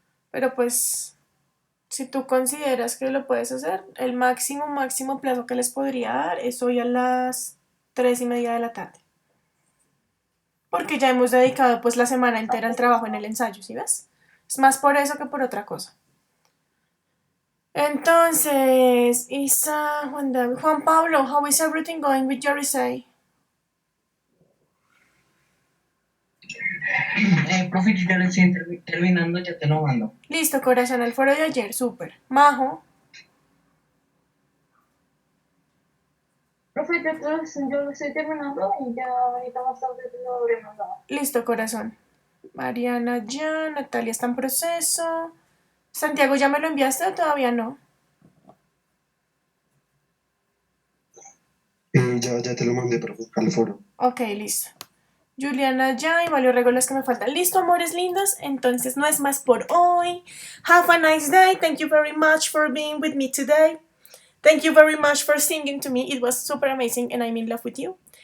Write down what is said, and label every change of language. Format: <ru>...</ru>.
<es>Pero pues, si tú consideras que lo puedes hacer, el máximo plazo que les podría dar es hoy a las 3:30 de la tarde. Porque ya hemos dedicado pues la semana entera al trabajo en el ensayo, ¿sí ves? Es más por eso que por otra cosa. Entonces, Isa, Juan Pablo,</es> <en>how is everything going with your essay?</en> <es>Profe, yo ya lo estoy terminando, ya te lo mando. Listo, corazón, al foro de ayer, súper. Majo. Profe, yo lo estoy terminando y ya ahorita más tarde lo habré mandado. Listo, corazón. Mariana ya, Natalia está en proceso. Santiago, ¿ya me lo enviaste o todavía no? Ya te lo mandé, profe, al foro. Ok, listo. Juliana ya y varios regalos que me faltan. Listo, amores lindos. Entonces no es más por hoy.</es> <en>Have a nice day. Thank you very much for being with me today. Thank you very much for singing to me. It was super amazing and I'm in love with you.</en>